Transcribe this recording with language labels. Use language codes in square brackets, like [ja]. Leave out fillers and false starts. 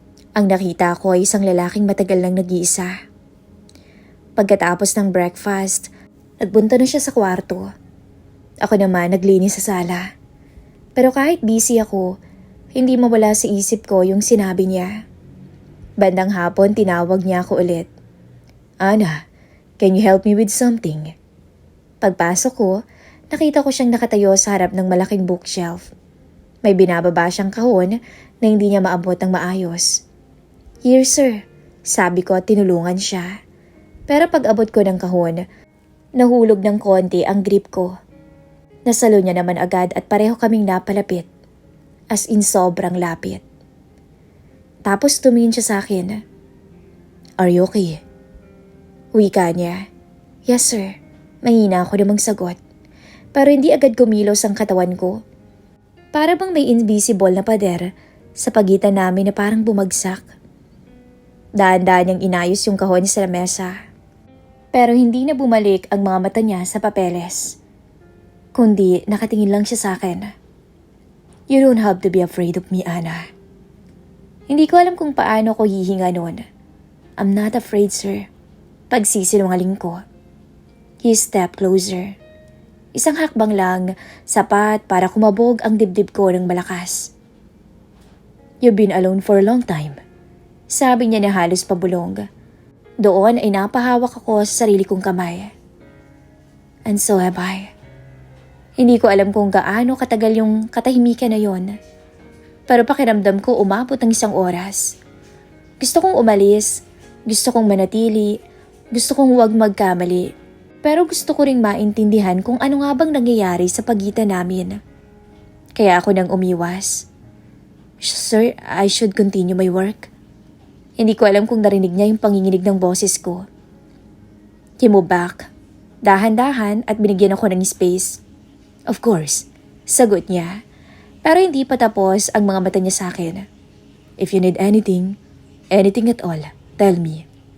[tl] Ang nakita ko ay isang lalaking matagal nang nag-iisa. Pagkatapos ng breakfast, nagpunta na siya sa kwarto. Ako naman naglinis sa sala. Pero kahit busy ako, hindi mawala sa isip ko yung sinabi niya. Bandang hapon tinawag niya ako ulit. [en] "Ana, can you help me with something?" [tl] Pagpasok ko, nakita ko siyang nakatayo sa harap ng malaking bookshelf. May binababa siyang kahon na hindi niya maabot ng maayos. [en] "Here, sir," [tl] sabi ko at tinulungan siya. Pero pag abot ko ng kahon, nahulog ng konti ang grip ko. Nasalo niya naman agad at pareho kaming napalapit. As in sobrang lapit. Tapos tumingin siya sa akin. [en] "Are you okay?" Wika niya. "Yes, sir." [tl] Mahina ako namang sagot. Pero hindi agad kumilos ang katawan ko. Para bang may invisible na pader sa pagitan namin na parang bumagsak. Daan-daan niyang inayos yung kahon sa lamesa. Pero hindi na bumalik ang mga mata niya sa papeles. Kundi nakatingin lang siya sa akin. [en] "You don't have to be afraid of me, Ana." [tl] Hindi ko alam kung paano ko hihinga noon. [en] "I'm not afraid, sir." [tl] Pagsisinungaling ko. [en] He stepped closer. [tl] Isang hakbang lang, sapat para kumabog ang dibdib ko ng malakas. [en] "You've been alone for a long time," [tl] sabi niya na halos pabulong. Doon ay napahawak ako sa sarili kong kamay. [en] "And so have I." [tl] Hindi ko alam kung gaano katagal yung katahimikan na yon. Pero pakiramdam ko umabot ng 1 oras. Gusto kong umalis, gusto kong manatili, gusto kong huwag magkamali. Pero gusto ko ring maintindihan kung ano nga bang nangyayari sa pagitan namin. Kaya ako nang umiwas. [en] "Sir, I should continue my work." [tl] Hindi ko alam kung narinig niya yung panginginig ng boses ko. [en] He moved back, [tl] dahan-dahan at binigyan ako ng space. [en] "Of course," [tl] sagot niya. Pero hindi pa tapos ang mga mata niya sa akin. [en] "If you need anything at all, tell me."